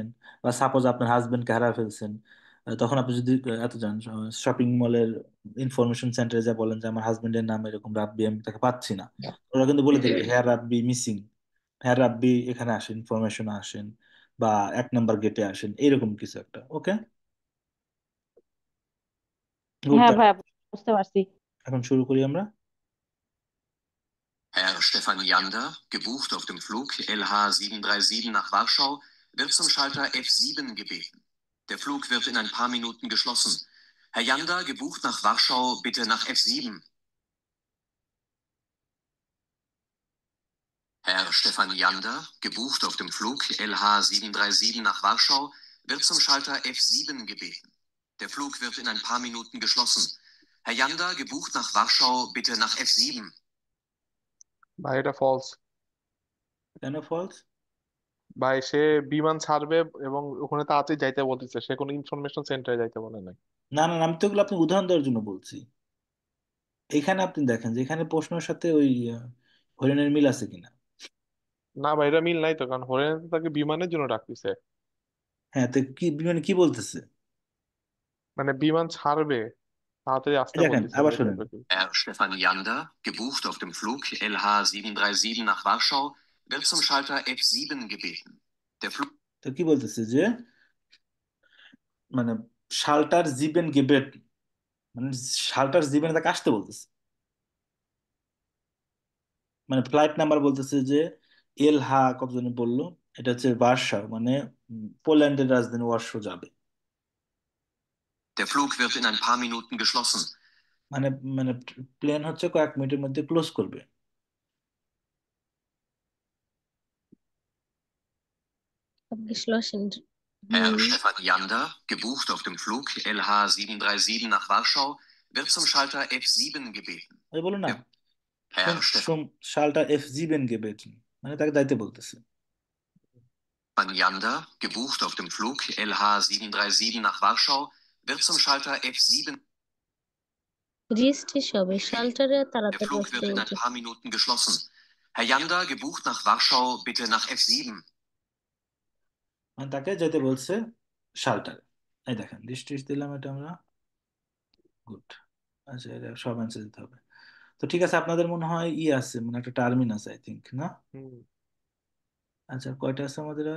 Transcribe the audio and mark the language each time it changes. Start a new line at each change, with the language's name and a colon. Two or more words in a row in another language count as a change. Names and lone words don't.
Bangla: বা সাপোজ আপনার হাজবেন্ডকে হারায় ফেলছেন, তখন আপনি যদি এত যান
English: shopping mall information center,
Bangla: যা বলেন যে আমার হাজবেন্ডের নাম এরকম রাব্বি, আমি তাকে পাচ্ছি না, ওরা কিন্তু বলে দেবে
English: here Rabbi missing,
Bangla: হেয়ার রাব্বি এখানে আসেন, ইনফরমেশন আসেন, বা 1 নম্বর গেটে আসেন, এরকম কিছু একটা।
English: Okay, good.
Bangla: হ্যাঁ ভাইয়া, বুঝতে পারছি। এখন শুরু করি আমরা।
German: Herr Stefan Jander, gebucht auf dem Flug LH737 nach Warschau, wird zum Schalter F7 gebeten. Der Flug wird in ein paar Minuten geschlossen. Herr Jander, gebucht nach Warschau, bitte nach F7. Herr Stefan Jander, gebucht auf dem Flug LH737 nach Warschau, wird zum Schalter F7 gebeten. Der Flug wird in ein paar Minuten geschlossen. Herr Jander, gebucht nach Warschau, bitte nach F7.
Bangla: ভাই এটা ফলস। কেন ফলস? ভাই সে বিমান ছাড়বে এবং ওখানে তাড়াতাড়ি যাইতে বলতেছে, সে কোনো ইনফরমেশন সেন্টারে যাইতে বলে নাই। না না না, আমি তো এগুলো আপনি উদাহরণ দেওয়ার জন্য বলছি। এখানে আপনি দেখেন যে এখানে প্রশ্নের সাথে ওই হরিণের মিল আছে কিনা। না ভাই এটা মিল নাই তো, কারণ হরিয়ানা তো তাকে বিমানের জন্য ডাকতেছে। হ্যাঁ, তো কি মানে কি বলতেছে? মানে বিমান ছাড়বে, তাড়াতাড়ি এই আসতে দেখেন, বলতেছে আবার ভাই, শোনেন। টাইপের কি।
German: Herr Stefan Jander, gebucht auf dem Flug LH737 nach Warschau, wird zum Schalter F7 gebeten. Der Flug
Bangla: তো কি বলতেছে যে, মানে
German: Schalter sieben gebeten,
Bangla: মানে
German: Schalter sieben
Bangla: তাকে আসতে বলতেছে। মানে
English: flight number
Bangla: বলতেছে যে এল হা কতজন বললো, এটা হচ্ছে ভার্সা, মানে পোল্যান্ডের রাজধানী ওয়ারশো যাবে।
German: Der Flug wird in ein paar Minuten geschlossen.
Bangla: মানে মানে প্লেন হচ্ছে কয়েক মিনিটের মধ্যে ক্লোজ করবে।
German: Abgeschlossen. Herr হুম। Stefan Jander, gebucht auf dem Flug LH737 nach Warschau, wird zum Schalter F7 gebeten.
Bangla: ওই বলো না,
German: Der Herr Stefan Schalter F sieben gebeten,
Bangla: মানে তাকে যাইতে বলতেছে।
German: Jander, gebucht auf dem Flug LH737 nach Warschau, wird zum Schalter F7
Bangla: রিস্ট হবে
German: gebeten.
Bangla: শাল্টারে
German: Der
Bangla: তাড়াতাড়ি
German: Flug
Bangla: আসতে
German: wird in ein
Bangla: বলতে।
German: paar Minuten geschlossen. Herr Jander, gebucht nach Warschau, bitte nach F7.
Bangla: মানে তাকে যেতে বলছে শাল্টারে। এই দেখেন, দৃষ্টি দিলাম এটা আমরা। গুড। আচ্ছা, এটা সব অ্যান্সার দিতে হবে। তো ঠিক আছে, আপনাদের মনে হয় ই আছে, মানে একটা টার্মিন আছে
English: I think,
Bangla: না? হুম। আচ্ছা, কয়টা আছে আমাদের আর